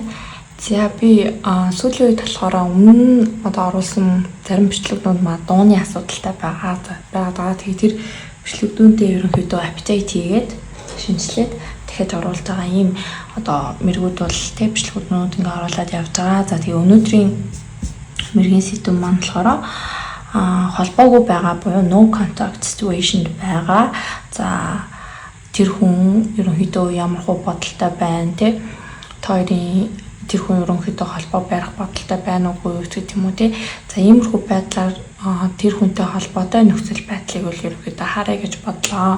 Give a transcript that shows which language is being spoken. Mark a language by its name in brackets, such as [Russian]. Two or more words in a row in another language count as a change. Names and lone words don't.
[Mongolian] За би сүүлийн үед болохоор өмнө одоо оруулсан зарим бичлэгнүүд маа дууны асуудалтай байгаа. Тэгээ тэр бичлэгдүүнтэй ерөнхийдөө апдейт хийгээд шинжилээд дахиад оруулж байгаа ийм одоо мэргүүд бол тэг бичлэгнүүд ингээ оруулаад явж байгаа. За тэгээ өнөөдрийн мэргийн сэдв маань болохоор холбоогүй байгаа буюу [English] no contact situation [Mongolian] байгаа. За тэр хүн ерөнхийдөө ямар хөө бодолтой байна те хоёрын тэр хүн ерөнхийдөө холбоо барих бодолтой байна уугүй гэх юм уу те. За иймэрхүү байдлаар тэр хүнтэй холбоотой нөхцөл байдлыг бол ерөнхийдөө харъя гэж бодлоо.